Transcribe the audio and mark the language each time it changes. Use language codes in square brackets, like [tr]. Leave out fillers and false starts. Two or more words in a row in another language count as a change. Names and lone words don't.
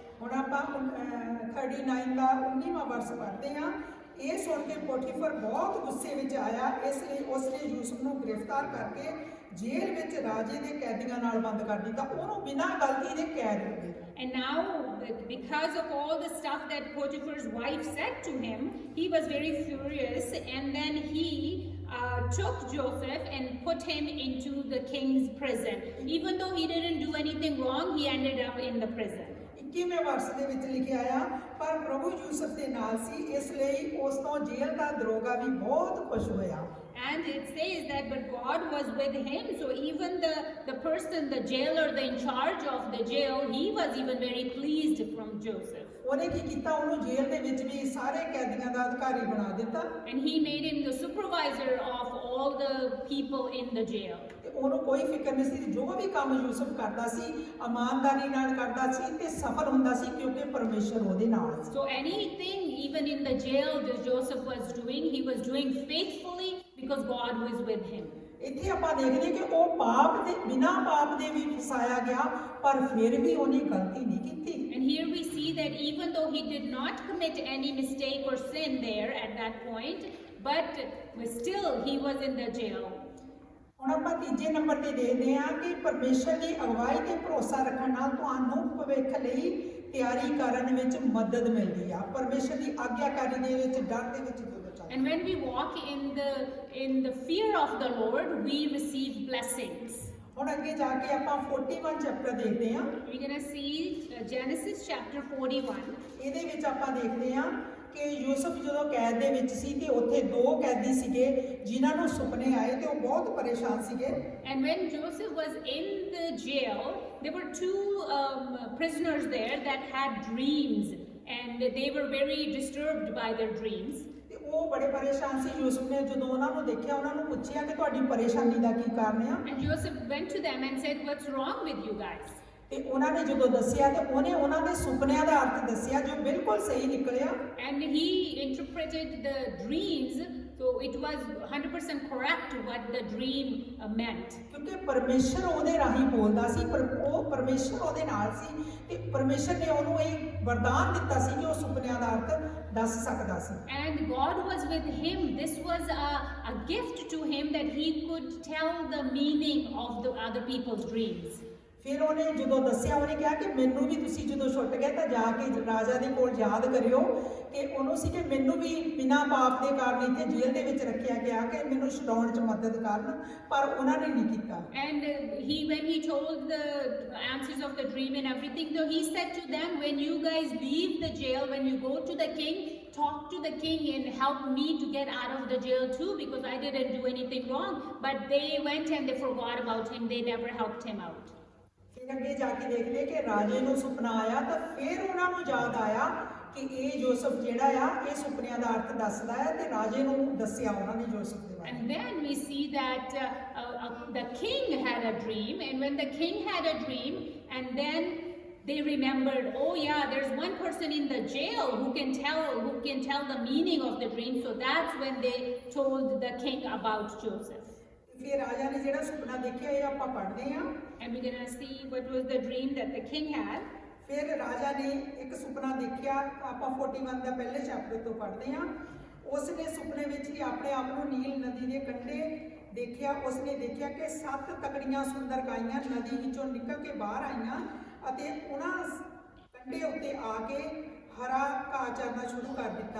[pa] ਹੁਣ ਆਪਾਂ 39 ਦਾ 19ਵਾਂ ਵਰਸ ਪੜ੍ਹਦੇ ਹਾਂ। ਇਹ ਸੁਣ ਕੇ ਪੋਟੀਫਰ ਬਹੁਤ ਗੁੱਸੇ ਵਿੱਚ ਆਇਆ, ਇਸ ਲਈ ਉਸਨੇ ਯੂਸਫ ਨੂੰ ਗ੍ਰਿਫਤਾਰ ਕਰਕੇ ਜੇਲ੍ਹ ਵਿੱਚ ਰਾਜੇ ਦੇ ਕੈਦੀਆਂ ਨਾਲ ਬੰਦ ਕਰ ਦਿੱਤਾ, ਉਹਨੂੰ ਬਿਨਾਂ ਗਲਤੀ ਦੇ ਕੈਦ ਹੋ ਗਏ। [en] And now, because of all the stuff that Potiphar's wife said to him, he was very furious, and then he took Joseph and put him into the king's prison. Even though he didn't do anything wrong, he ended up in the prison. [pa] 21ਵੇਂ ਵਰਸ ਦੇ ਵਿੱਚ ਲਿਖਿਆ ਆ, ਪਰ ਪ੍ਰਭੂ ਯੂਸਫ ਦੇ ਨਾਲ ਸੀ, ਇਸ ਲਈ ਉਸ ਤੋਂ ਜੇਲ੍ਹ ਦਾ ਦਰੋਗਾ ਵੀ ਬਹੁਤ ਖੁਸ਼ ਹੋਇਆ। [en] And it says that, but God was with him, so even the person, the jailer, the in charge of the jail, he was even very pleased from Joseph. [pa] ਉਹਨੇ ਕੀ ਕੀਤਾ, ਉਹਨੂੰ ਜੇਲ੍ਹ ਦੇ ਵਿੱਚ ਵੀ ਸਾਰੇ ਕੈਦੀਆਂ ਦਾ ਅਧਿਕਾਰੀ ਬਣਾ ਦਿੱਤਾ। [en] And he made him the supervisor of all the people in the jail. [pa] ਤੇ ਉਹਨੂੰ ਕੋਈ ਫਿਕਰ ਨਹੀਂ ਸੀ, ਜੋ ਵੀ ਕੰਮ ਯੂਸਫ ਕਰਦਾ ਸੀ ਇਮਾਨਦਾਰੀ ਨਾਲ ਕਰਦਾ ਸੀ ਤੇ ਸਫਲ ਹੁੰਦਾ ਸੀ, ਕਿਉਂਕਿ ਪਰਮੇਸ਼ਰ ਉਹਦੇ ਨਾਲ ਸੀ। [en] So anything, even in the jail, that Joseph was doing, he was doing faithfully because God was with him. [pa] ਇੱਥੇ ਆਪਾਂ ਦੇਖਦੇ ਕਿ ਉਹ ਪਾਪ ਦੇ ਬਿਨਾਂ ਪਾਪ ਦੇ ਵੀ ਫਸਾਇਆ ਗਿਆ, ਪਰ ਫਿਰ ਵੀ ਉਹਨੇ ਗਲਤੀ ਨਹੀਂ ਕੀਤੀ। [en] And here we see that even though he did not commit any mistake or sin there at that point, but still he was in the jail. [pa] ਹੁਣ ਆਪਾਂ ਤੀਜੇ ਨੰਬਰ ਤੇ ਦੇਖਦੇ ਹਾਂ ਕਿ ਪਰਮੇਸ਼ਰ ਦੀ ਅਗਵਾਈ ਤੇ ਭਰੋਸਾ ਰੱਖਣ ਨਾਲ ਤੁਹਾਨੂੰ ਭਵਿੱਖ ਲਈ ਤਿਆਰੀ ਕਰਨ ਵਿੱਚ ਮਦਦ ਮਿਲਦੀ ਆ। ਪਰਮੇਸ਼ਰ ਦੀ ਆਗਿਆਕਾਰੀ ਦੇ ਵਿੱਚ, ਡਰ ਦੇ ਵਿੱਚ ਜਦੋਂ ਚੱਲਦੇ। [en] And when we walk in the fear of the Lord, we receive blessings. [pa] ਹੁਣ ਅੱਗੇ ਜਾ ਕੇ ਆਪਾਂ 41 ਚੈਪਟਰ ਦੇਖਦੇ ਹਾਂ। [en] We're going to see Genesis chapter 41. [pa] ਇਹਦੇ ਵਿੱਚ ਆਪਾਂ ਦੇਖਦੇ ਹਾਂ ਕਿ ਯੂਸਫ ਜਦੋਂ ਕੈਦ ਦੇ ਵਿੱਚ ਸੀ ਤੇ ਉੱਥੇ ਦੋ ਕੈਦੀ ਸੀਗੇ ਜਿਨ੍ਹਾਂ ਨੂੰ ਸੁਪਨੇ ਆਏ ਤੇ ਉਹ ਬਹੁਤ ਪਰੇਸ਼ਾਨ ਸੀਗੇ। [en] And when Joseph was in the jail, there were two prisoners there that had dreams, and they were very disturbed by their dreams. [pa] ਤੇ ਉਹ ਬੜੇ ਪਰੇਸ਼ਾਨ ਸੀ। ਯੂਸਫ ਨੇ ਜਦੋਂ ਉਹਨਾਂ ਨੂੰ ਦੇਖਿਆ, ਉਹਨਾਂ ਨੂੰ ਪੁੱਛਿਆ ਕਿ ਤੁਹਾਡੀ ਪਰੇਸ਼ਾਨੀ ਦਾ ਕੀ ਕਾਰਨ ਆ। [en] And Joseph went to them and said, "What's wrong with you guys?" [pa] ਤੇ ਉਹਨਾਂ ਨੇ ਜਦੋਂ ਦੱਸਿਆ ਤੇ ਉਹਨੇ ਉਹਨਾਂ ਦੇ ਸੁਪਨਿਆਂ ਦਾ ਅਰਥ ਦੱਸਿਆ ਜੋ ਬਿਲਕੁਲ ਸਹੀ ਨਿਕਲਿਆ। [en] And he interpreted the dreams, so it was 100% correct what the dream meant. [pa] ਕਿਉਂਕਿ ਪਰਮੇਸ਼ਰ ਉਹਦੇ ਰਾਹੀਂ ਬੋਲਦਾ ਸੀ, ਪਰ ਉਹ ਪਰਮੇਸ਼ਰ ਉਹਦੇ ਨਾਲ ਸੀ ਤੇ ਪਰਮੇਸ਼ਰ ਨੇ ਉਹਨੂੰ ਇਹ ਵਰਦਾਨ ਦਿੱਤਾ ਸੀ ਕਿ ਉਹ ਸੁਪਨਿਆਂ ਦਾ ਅਰਥ ਦੱਸ ਸਕਦਾ ਸੀ। [en] And God was with him. This was a gift to him that he could tell the meaning of the other people's dreams. [pa] ਫਿਰ ਉਹਨੇ ਜਦੋਂ ਦੱਸਿਆ, ਉਹਨੇ ਕਿਹਾ ਕਿ ਮੈਨੂੰ ਵੀ ਤੁਸੀਂ ਜਦੋਂ ਛੁੱਟ ਗਏ ਤਾਂ ਜਾ ਕੇ ਰਾਜਾ ਦੇ ਕੋਲ ਯਾਦ ਕਰਿਓ ਕਿ ਉਹਨੂੰ ਸੀ ਕਿ ਮੈਨੂੰ ਵੀ ਬਿਨਾਂ ਪਾਪ ਦੇ ਕਾਰਨ ਇੱਥੇ ਜੇਲ੍ਹ ਦੇ ਵਿੱਚ ਰੱਖਿਆ ਗਿਆ ਕਿ ਮੈਨੂੰ ਛੁਡਾਉਣ 'ਚ ਮਦਦ ਕਰਨ, ਪਰ ਉਹਨਾਂ ਨੇ ਨਹੀਂ ਕੀਤਾ। [en] And when he told the answers of the dream and everything, though he said to them, when you guys leave the jail, when you go to the king, talk to the king and help me to get out of the jail too, because I didn't do anything wrong. But they went and they forgot about him. They never helped him out. [pa] ਅੱਗੇ ਜਾ ਕੇ ਦੇਖਦੇ ਕਿ ਰਾਜੇ ਨੂੰ ਸੁਪਨਾ ਆਇਆ ਤਾਂ ਫਿਰ ਉਹਨਾਂ ਨੂੰ ਯਾਦ ਆਇਆ ਕਿ ਇਹ ਯੂਸਫ ਜਿਹੜਾ ਆ ਇਹ ਸੁਪਨਿਆਂ ਦਾ ਅਰਥ ਦੱਸਦਾ ਹੈ ਤੇ ਰਾਜੇ ਨੂੰ ਦੱਸਿਆ ਉਹਨਾਂ ਨੇ ਯੂਸਫ ਦੇ ਬਾਰੇ। [en] And then we see that the king had a dream, and when the king had a dream, and then they remembered, oh yeah, there's one person in the jail who can tell the meaning of the dream. So that's when they told the king about Joseph. [pa] ਫਿਰ ਰਾਜਾ ਨੇ ਜਿਹੜਾ ਸੁਪਨਾ ਦੇਖਿਆ ਇਹ ਆਪਾਂ ਪੜ੍ਹਦੇ ਹਾਂ। [en] And we're going to see what was the dream that the king had. [pa] ਫਿਰ ਰਾਜਾ ਨੇ ਇੱਕ ਸੁਪਨਾ ਦੇਖਿਆ, ਆਪਾਂ 41 ਦਾ ਪਹਿਲੇ ਚੈਪਟਰ ਤੋਂ ਪੜ੍ਹਦੇ ਹਾਂ। ਉਸ ਨੇ ਸੁਪਨੇ ਵਿੱਚ ਹੀ ਆਪਣੇ ਆਪ ਨੂੰ ਨੀਲ ਨਦੀ ਦੇ ਕੰਢੇ ਦੇਖਿਆ। ਉਸ ਨੇ ਦੇਖਿਆ ਕਿ 7 ਤਕੜੀਆਂ ਸੁੰਦਰ ਗਾਈਆਂ ਨਦੀ ਵਿੱਚੋਂ ਨਿਕਲ ਕੇ ਬਾਹਰ ਆਈਆਂ ਅਤੇ ਉਹਨਾਂ ਕੰਢੇ ਉੱਤੇ ਆ ਕੇ ਹਰਾ ਘਾਹ ਚਰਨਾ ਸ਼ੁਰੂ ਕਰ ਦਿੱਤਾ।